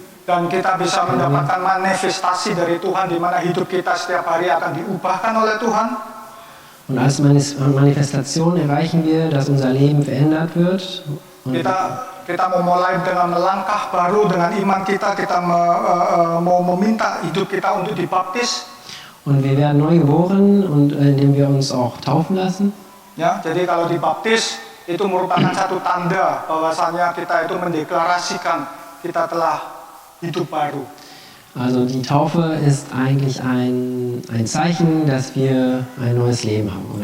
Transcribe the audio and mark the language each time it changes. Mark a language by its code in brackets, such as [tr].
[id] Dan kita bisa mendapatkan manifestasi dari Tuhan di mana hidup kita setiap hari akan diubahkan oleh Tuhan. [de] Und als Manifestation erreichen wir, dass unser Leben verändert wird. [id] Kita mau mulai dengan melangkah baru dengan iman kita mau meminta hidup kita untuk dibaptis. [de] Und wir werden neu geboren und indem wir uns auch taufen lassen. [id] Ya, jadi kalau dibaptis itu merupakan satu tanda bahwasanya kita itu mendeklarasikan kita telah hidup baru. [de] Also die Taufe ist eigentlich ein Zeichen, dass wir ein neues Leben haben oder